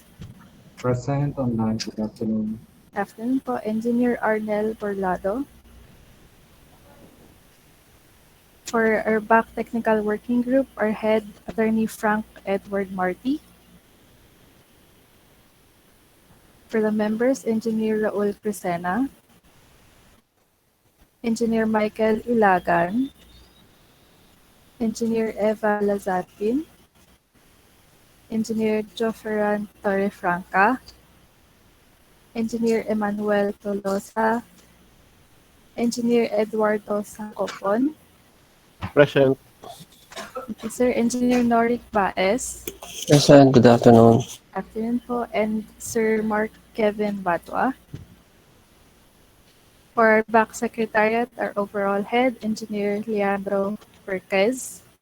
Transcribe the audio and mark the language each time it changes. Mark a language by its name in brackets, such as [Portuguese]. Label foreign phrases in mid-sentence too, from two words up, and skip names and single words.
[English] Present online. Good afternoon. Afternoon po, Engineer Arnel Borlado. For our BAC Technical Working Group, our head, Attorney Frank Edward Marty. For the members, Engineer Raul Crisena, Engineer Michael Ilagan, Engineer Eva Lazatin, Engineer Joferan Torrefranca, Engineer Emmanuel Tolosa, Engineer Eduardo Sacopon, Present. thank you, sir. Engineer Norik Baez, Present. Good afternoon. afternoon po, and Sir Mark Kevin Batwa. For our back secretariat, our overall head, Engineer Leandro Perquez.